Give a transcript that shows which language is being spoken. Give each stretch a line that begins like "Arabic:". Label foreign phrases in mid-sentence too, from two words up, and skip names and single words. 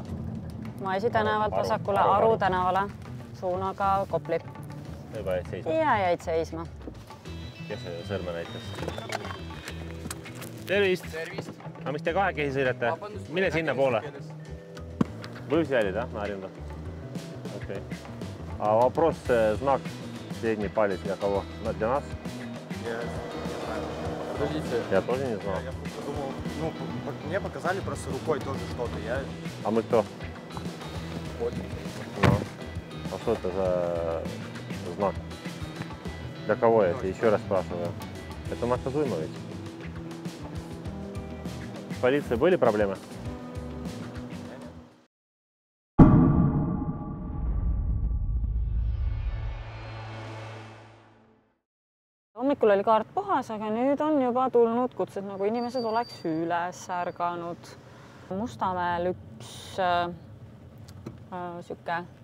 Estonian: Maisi tänavalt vasakule Aru tänavale, suunaga Kopli. Juba jäid seisma? Ja jäid seisma. Kes see sõrme näitas? Tervist! Aga miks te kahekesi sõidate? Mine sinna poole. Бывший jäljed, jah? Narinda. Okei.
Russian: А вопрос, знак средний палец для кого? Для нас? Подождите. Я тоже не знал. Я подумал, ну, мне показали просто рукой тоже что-то. А мы кто? Вот. Ну. А что это за Для кого это? Еще раз спрашиваю. Это наказуемо ведь? С полицией были проблемы?
Estonian: Hommikul oli kaart puhas, aga nüüd on juba tulnud kutsed, nagu inimesed oleks üles ärganud. Mustamäel üks siuke